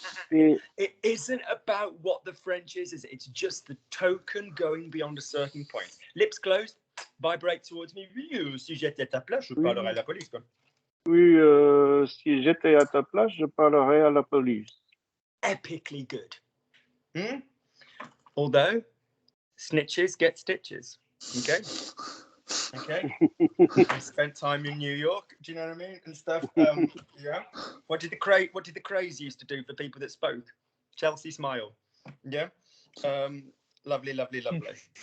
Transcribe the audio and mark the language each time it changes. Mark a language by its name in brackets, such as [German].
[English] It isn't about what the French is it? It's just the token going beyond a certain point. Lips closed, vibrate towards me. [French] Oui, si j'étais à ta place, je parlerais à la police. Quoi. Oui, si j'étais à ta place, je parlerais à la police. [English] Epically good. Although, snitches get stitches. Okay? Okay. I spent time in New York. Do you know what I mean? And stuff. Yeah. What did the craze used to do for people that spoke? Chelsea smile. Yeah. Lovely, lovely, lovely.